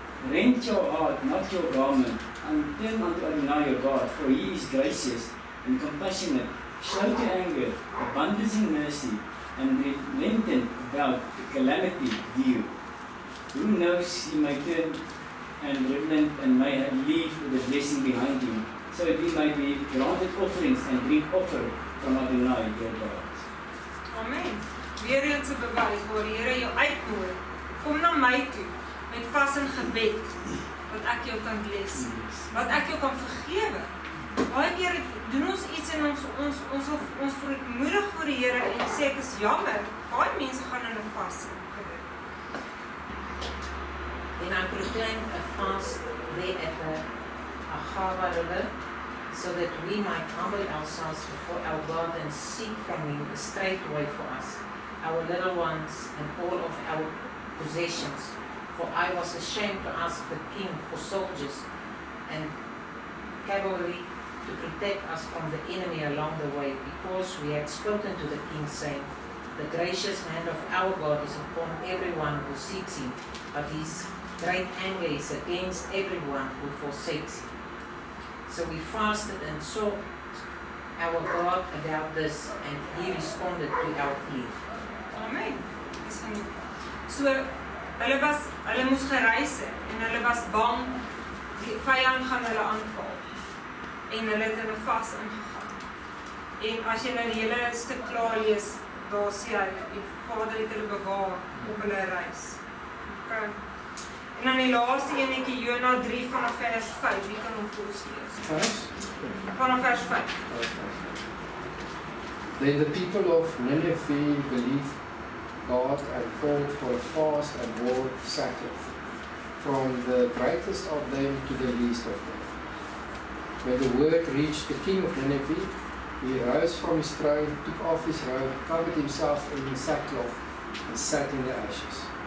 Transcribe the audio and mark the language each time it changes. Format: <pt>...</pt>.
<en>Rent your heart, not your garment, and turn unto Adonai your God, for he is gracious and compassionate, slow to anger, abundant in mercy, and relentant about calamity due. Who knows he may turn and relent and may leave the blessing behind him, so that he may be granted offerings and drink offer from Adonai your God. Amen.</en> <af>Weer eens 'n bewys waar die Here jou uitnooi. Kom na my toe met vas en gebed wat ek jou kan bless, wat ek jou kan vergewe. Baie keer doen ons iets en ons verootmoedig voor die Here en sê ek is jammer. Baie mense gaan in 'n vas en gebed.</af> <en>And I proclaimed a fast there at the Ahava River, so that we might humble ourselves before our God and seek from him a straight way for us, our little ones, and all of our possessions. For I was ashamed to ask the king for soldiers and cavalry to protect us from the enemy along the way, because we had spoken to the king, saying, the gracious hand of our God is upon everyone who seeks him, but his great anger is against everyone who forsakes him. So we fasted and sought our God about this, and he responded to our plea.</en> <af>Amen. Dis genoeg. So hulle moes gereis het en hulle was bang die vyand gaan hulle aanval. En hulle het in 'n vas ingegaan. En as jy nou die hele stuk klaar lees, daar sê hy die Vader het hulle bewaar op hulle reis. Okay. En dan die laaste enetjie Jona 3 vanaf vers 5, wie kan hom vir ons lees? Vanaf vers 5.</af> <en>Then the people of Nineveh believed God and called for a fast and wore sackcloth, from the greatest of them to the least of them. When the word reached the king of Nineveh, he rose from his throne, took off his robe, covered himself in sackcloth, and sat in the ashes.</en>